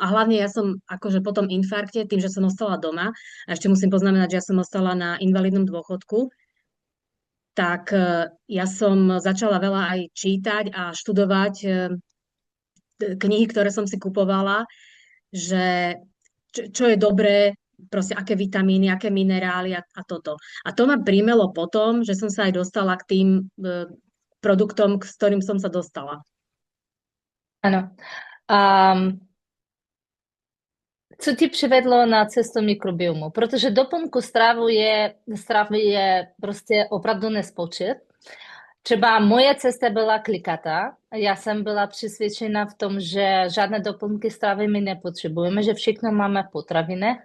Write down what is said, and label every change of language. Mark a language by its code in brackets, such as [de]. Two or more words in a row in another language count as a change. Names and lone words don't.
[sk] A hlavne ja som akože po tom infarkte, tým, že som ostala doma, a ešte musím poznamenať, že ja som ostala na invalidnom dôchodku, tak ja som začala veľa aj čítať a študovať knihy, ktoré som si kupovala, že čo je dobré, proste aké vitamíny, aké minerály a toto. A to ma primelo potom, že som sa aj dostala k tým produktom, s ktorým som sa dostala. [cs] Ano. Um, Co ti přivedlo na cestu mikrobiomu? Protože doplňku stravy je prostě opravdu nespočet. Třeba moje cesta byla klikatá. Já jsem byla přesvědčena v tom, že žádné doplňky stravy my nepotřebujeme, že všechno máme v potravinách.